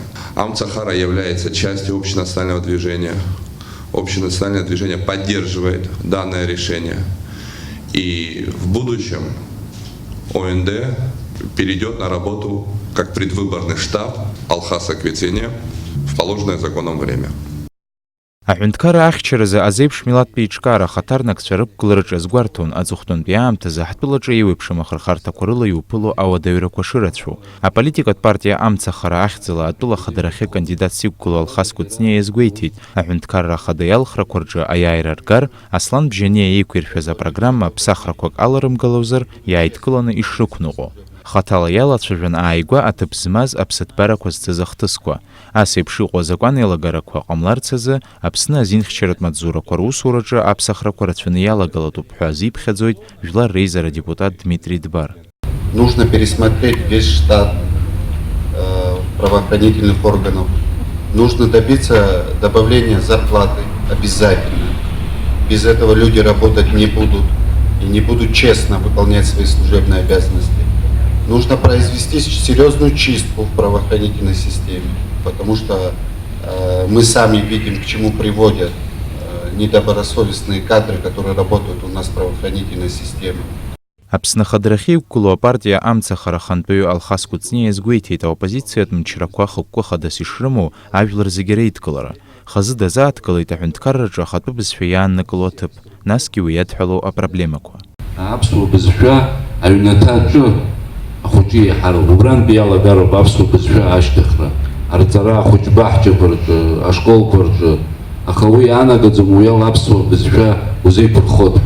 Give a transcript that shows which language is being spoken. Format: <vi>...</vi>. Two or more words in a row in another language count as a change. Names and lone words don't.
<ru>Амцахара является частью общенационального движения. Общенациональное движение поддерживает данное решение. И в будущем ОНД перейдет на работу как предвыборный штаб Алхаса Квицения в положенное законом время.</ru> <ab>Аҳәынҭқарра ахьчаразы азеиԥш милаҭтә еиҿкаара ахаҭарнакцәа рықәгылараҿы азгәарҭон аҵыхәтәантәи аамҭазы ҳтәылаҿы еиуеиԥшым ахырхарҭақәа рыла иуԥыло ауадаҩрақәа шырацәоу. Аполитикатә партиа амцахара ахьӡала атәыла ахадарахьы кандидатс иқәгылоу Алхас Кәыҵниа иазгәеиҭеит. Аҳәынҭқарра ахада иалхрақәа рҿы аиааира ргар, Аслан Бжьаниа еиқәиршәаз апрограмма ԥсахрақәак аларымгалозар иааидкыланы ишрықәныҟәо. Хаҭала иалацәажәан ааигәа аҭыԥ змаз аԥсыҭбарақәа зҭыз ахҭысқәа. Ас еиԥш иҟоу азакәанеилагарақәа ҟамларц азы Аԥсны азинхьчаратә маҵзурақәа русураҿы аԥсахрақәа рацәаны иалагалатәуп ҳәа азиԥхьаӡоит Жәлар Реизара депутат Дмитрий Дбар.</ab> <ru>Нужно пересмотреть весь штат правоохранительных органов. Нужно добиться добавления зарплаты обязательно. Без этого люди работать не будут и не будут честно выполнять свои служебные обязанности. Нужно произвести серьезную чистку в правоохранительной системе, потому что мы сами видим, к чему приводят недобросовестные кадры, которые работают у нас в правоохранительной системе.</ru> <ab>Аԥсны ахадарахьы иқәгылоу апартиа амцахара ахантәаҩы Алхас Кәыҵниа иазгәеиҭеит аоппозициатә мчрақәа хықәкы хадас ишрымоу ажәлар зегьы реидкылара. Хазы дазааҭгылеит аҳәынҭқарраҿы ахатәы бызшәа иааннакыло аҭыԥ, насгьы уи иадҳәалоу апроблемақәа. Аԥсуа бызшәа аҩнаҭа аҿы ахәыҷы иаҳароуп, убрантәи иалагароуп аԥсуа бызшәа ашьҭыхра, арҵара ахәыҷқәа ҳџьаԥа рҿы, ашколқәа рҿы, аха уи иаанагаӡом уи ала аԥсуа бызшәа узеиԥырхоит ҳәа.</ab>